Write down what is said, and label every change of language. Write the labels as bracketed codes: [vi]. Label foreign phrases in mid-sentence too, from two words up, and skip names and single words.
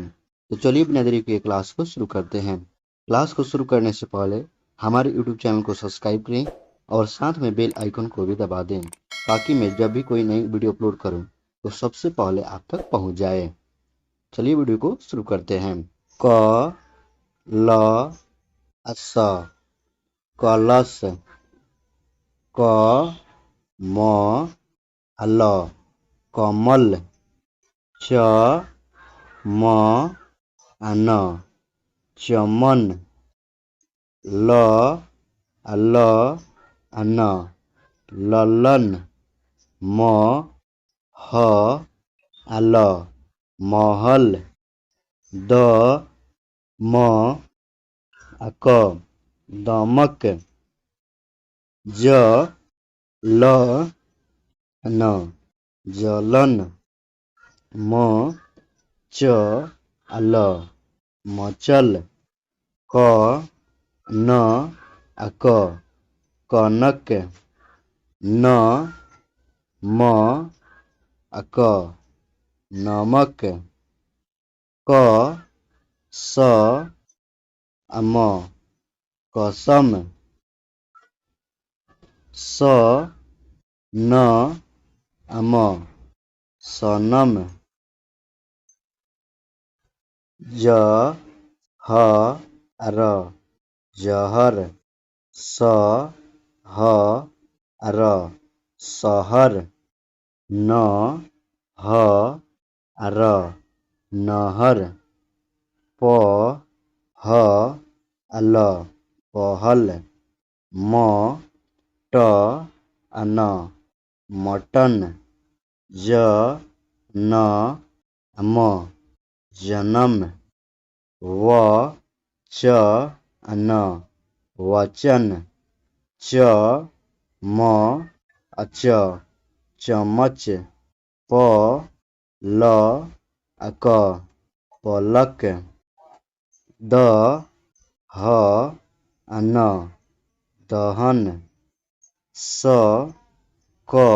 [hi] तो चलिए बिना देरी किए क्लास को शुरू करते हैं। क्लास को शुरू करने से पहले हमारे YouTube चैनल को सब्सक्राइब करें और साथ में [en] bell icon [hi] को भी दबा दें, ताकि मैं जब भी कोई नई [en] video upload [hi] करूँ तो सबसे पहले आप तक पहुँच जाए। चलिए वीडियो को शुरू करते हैं। क ल स कलश, क म ल कमल, च म न चमन, ल ल न ललन, म ह ल महल, द म क दमक, ज ल न जलन, म च ल मचल, क न क कनक, न म क नमक, क स म कसम, स न म सनम, ज ह र जहर, स ह र सहर, न ह र नहर, प ह ल पहल, म ट न मटन, ज न म जनम, व च न वचन, च म च चमच, प ल क पलक, द ह न दहन, स क